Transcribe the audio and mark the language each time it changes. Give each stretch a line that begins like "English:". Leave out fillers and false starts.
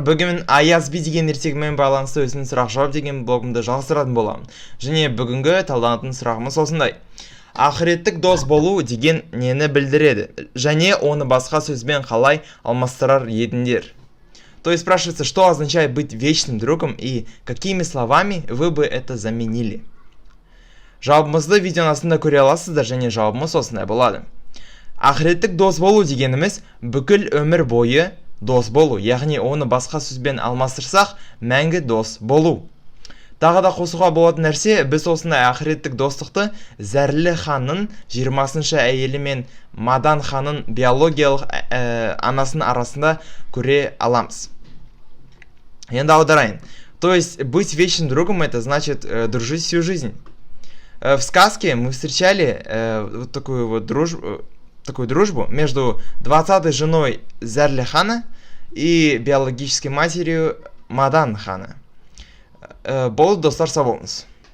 Kazakh: Бүгін Аяз Би деген ертегімен байланысты өзінің сұрақ-жауап деген блогымды жалғастыратын боламын. Және бүгінгі талданатын сұрағымыз осындай. Ақыреттік дос болу деген нені білдіреді? Және оны басқа сөзбен қалай алмастырар едіңдер?
Russian: То есть спрашивается, что означает быть вечным другом и какими словами вы бы это заменили?
Kazakh: Жауабымызды видеоның астында көре аласыздар, және жауабымыз осындай болады. Ақыреттік дос болу дегеніміз бүкіл өмір бойы дос болу, яғни оны басқа сөзбен алмастырсақ, мәңгі дос болу. Тағы да қосуға болатын нәрсе, біз осындай ақыреттік достықты Зәрлі ханның 20-шы әйелі мен Мадан ханның биологиялық анасының арасында көре аламыз. Енді аударайын.
Russian: То есть быть вечным другом — это значит дружить всю жизнь. В сказке мы встречали вот такую дружбу между 20-й женой Зәрлі хана и биологической матерью Мадан хана.
Kazakh: Болды, достар, сау болыңыз.